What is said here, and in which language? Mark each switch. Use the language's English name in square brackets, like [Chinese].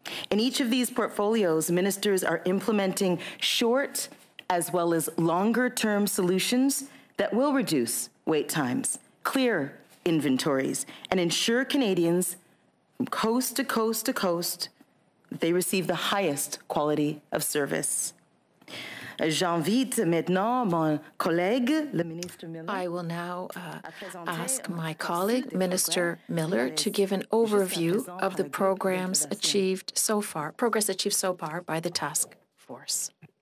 [English] In each of these portfolios, ministers are implementing short as well as longer-term solutions that will reduce wait times, clear inventories, and ensure Canadians from coast to coast to coast that they receive the highest quality of service. [French] J'invite maintenant mon collègue, le ministre Miller. [English] I will now ask my colleague, Minister Miller, to give an overview of the progress achieved so far by the task force.